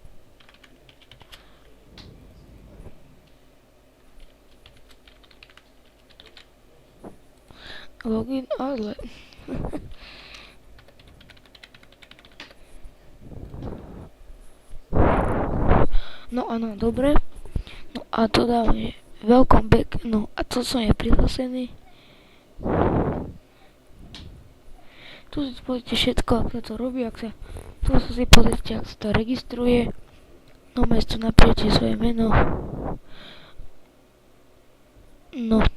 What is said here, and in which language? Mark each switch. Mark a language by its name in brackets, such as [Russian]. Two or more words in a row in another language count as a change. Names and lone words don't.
[Slovak] Login, ale no áno, dobre. No a to dáme [English] welcome back. [Slovak] No a to som je prihlásený. Tu si pozrite všetko, ako sa to robí, tu si pozrite, ako sa to registruje. No miesto napíšete svoje meno. No.